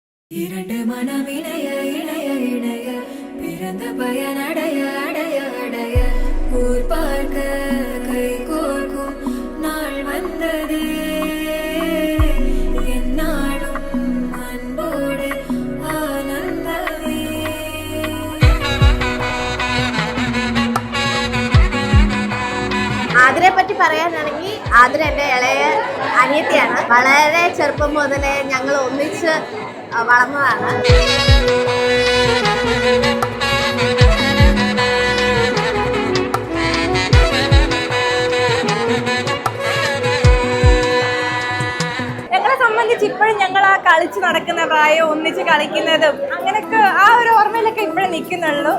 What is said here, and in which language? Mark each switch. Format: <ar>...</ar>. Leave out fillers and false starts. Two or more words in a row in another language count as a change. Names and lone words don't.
<ta>இரண்டு மனம் இணைய இணைய இணைய பிறந்த பயனடைய அடைய அடைய ஊர் பார்க்க கை கோர்க்கும் நாள் வந்ததே என்னாலும் அன்போடு ஆனந்தமே.</ta> <ml>ആതിരയെ പറ്റി പറയാനാണെങ്കിൽ ആതിര എൻ്റെ ഇളയ അനിയത്തിയാണ്. വളരെ ചെറുപ്പം മുതലേ ഞങ്ങൾ ഒന്നിച്ച് വളർന്നതാണ്. ഞങ്ങളെ സംബന്ധിച്ച് ഇപ്പോഴും ഞങ്ങൾ ആ കളിച്ച് നടക്കുന്ന പ്രായം, ഒന്നിച്ച് കളിക്കുന്നതും അങ്ങനെയൊക്കെ ആ ഒരു ഓർമ്മയിലൊക്കെ ഇപ്പോഴും നിൽക്കുന്നുള്ളൂ.</ml>